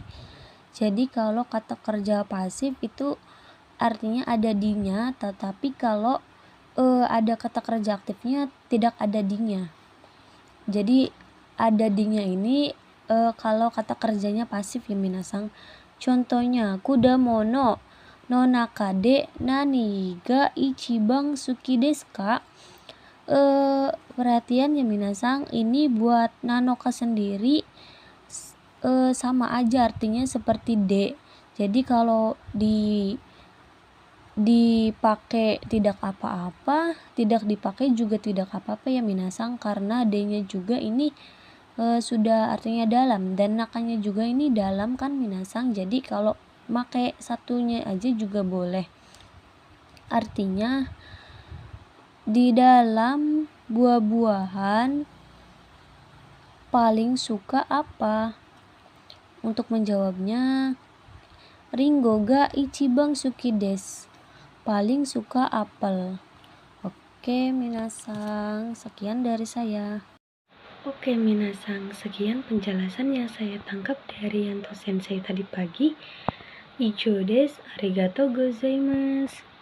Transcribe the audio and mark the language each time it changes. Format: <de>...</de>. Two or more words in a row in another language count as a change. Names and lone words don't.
<id>Jadi kalau kata kerja pasif itu artinya ada dinya, tetapi kalau ada kata kerja aktifnya tidak ada dinya. Jadi ada dinya ini kalau kata kerjanya pasif ya minasang.</id> <ja>Contohnya 果物の中で何が一番好きですか?</ja> <id>Perhatian ya minasang, ini buat nanoka sendiri sama aja artinya seperti de. Jadi kalau dipakai tidak apa-apa, tidak dipakai juga tidak apa-apa ya minasang, karena de-nya juga ini sudah artinya dalam, dan nakanya juga ini dalam kan minasang. Jadi kalau pakai satunya aja juga boleh. Artinya di dalam buah-buahan paling suka apa? Untuk menjawabnya,</id> <ja>りんごが一番好きです.</ja> <id>Paling suka apel. Oke minasang, sekian dari saya. Oke minasang, sekian penjelasan yang saya tangkap dari Yanto Sensei tadi pagi.</id> <ja>以上です、ありがとうございます.</ja>